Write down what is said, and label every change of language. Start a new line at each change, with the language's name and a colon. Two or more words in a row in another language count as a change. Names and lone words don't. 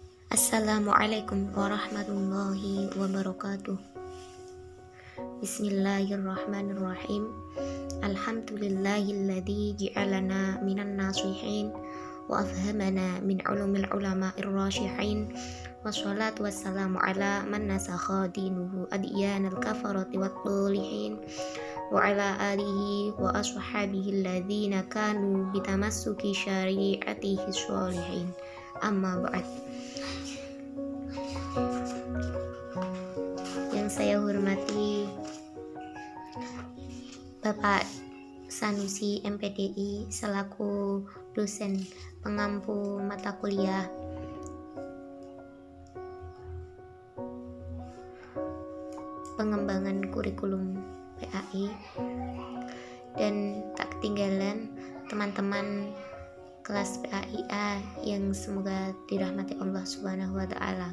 Arabic: السلام عليكم ورحمة الله وبركاته. Bismillahirrahmanirrahim. الحمد لله الذي جعلنا من الناصحين وأفهمنا من علوم العلماء الراسخين. والصلاة والسلام على من نسخ دينه أديان الكفرة والطالحين وعلى آله وأصحابه الذين كانوا بتمسك شريعته صالحين. أما بعد.
Indonesian: Yang saya hormati Bapak Sanusi MPDI selaku dosen pengampu mata kuliah pengembangan kurikulum PAI, dan tak ketinggalan teman-teman kelas PAIA yang semoga dirahmati Allah
Arabic: سبحانه وتعالى.